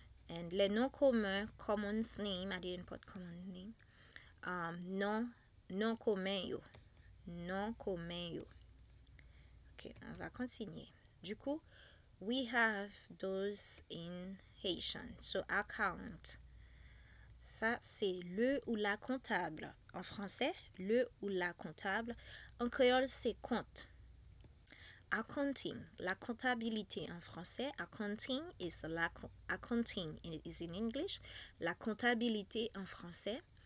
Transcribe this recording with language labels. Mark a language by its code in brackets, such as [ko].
[en] And [fr] le nom commun, [en] common name. I didn't put common name. Non commun yo. [fr] Non commun yo. Ok, on va continuer. Du coup, [en] we have those in Haitian. So, account. [fr] Ça, c'est le ou la comptable. En français, le ou la comptable. En créole, c'est compte. Accounting, la comptabilité en français. [en] Accounting is in English. [fr] La comptabilité en français.